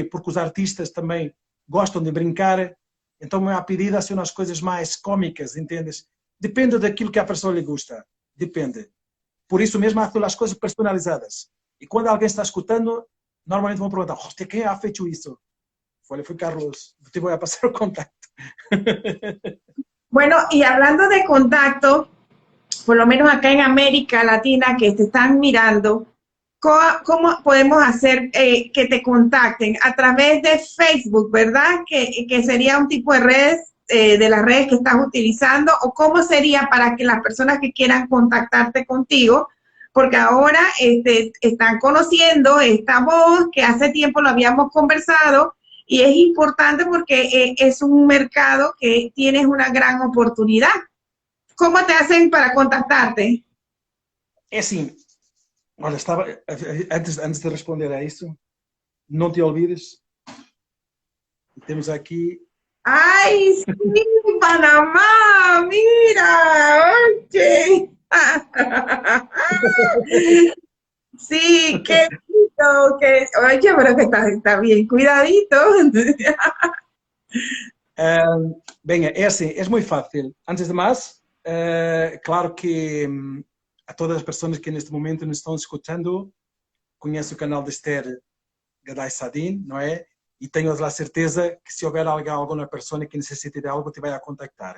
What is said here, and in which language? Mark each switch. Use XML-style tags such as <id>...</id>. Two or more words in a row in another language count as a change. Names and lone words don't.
<pt>Porque os artistas também gostam de brincar, então me há pedido assim umas coisas mais cómicas, entendes? Depende daquilo que a pessoa lhe gusta, depende. Por isso mesmo há as coisas personalizadas. E quando alguém está escutando, normalmente vão perguntar, hostia, quem ha feito isso?</pt> <es>Foi Carlos, te voy a pasar el contacto. Bueno, y hablando de contacto, por lo menos acá en América Latina que te están mirando, ¿cómo podemos hacer que te contacten? A través de Facebook, ¿verdad? Que sería un tipo de redes, de las redes que estás utilizando, o cómo sería para que las personas que quieran contactarte contigo, porque ahora están conociendo esta voz que hace tiempo lo habíamos conversado, y es importante porque es un mercado que tienes una gran oportunidad. ¿Cómo te hacen para contactarte?</es> <pt>É assim, olha, antes de responder a isso, não</pt> <es>te olvides,</es> <pt>temos aqui...</pt> <es>¡Ay, sí, Panamá! ¡Mira! ¡Oye! Sí, qué lindo, oye, pero que está bien cuidadito.</es> <pt>Bem, é assim, é muito fácil. Antes de mais, claro que a todas as pessoas que neste momento nos estão escutando, conhecem o canal de Esther Gaday Sadin, não é? E tenho a certeza que se houver alguma pessoa que necessite de algo, te vai a contactar.</pt>